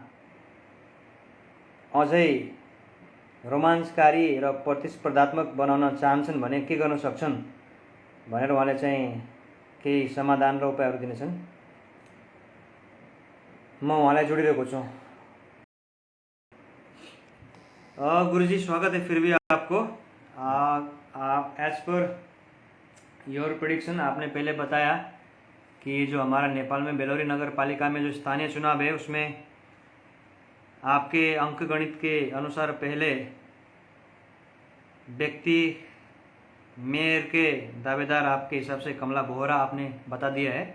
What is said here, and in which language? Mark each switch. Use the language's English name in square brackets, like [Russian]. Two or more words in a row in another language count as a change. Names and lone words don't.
[Nepali] अझै रोमाञ्चकारी र प्रतिस्पर्धात्मक बनाउन चाहन्छन् भने के गर्न सक्छन् भनेर उहाँले चाहिँ केही समाधान र उपायहरू दिनेछन्। म उहाँलाई जोडिरहेको छु। [Hindi] गुरुजी, स्वागत है फिर भी आपको। [English] as per your prediction, [Hindi] आपने पहले बताया कि जो हमारा नेपाल में बेलौरी नगर पालिका में जो स्थानीय चुनाव है उसमें आपके अंक गणित के अनुसार पहले व्यक्ति मेयर के दावेदार आपके हिसाब से कमला बोहरा आपने बता दिया है।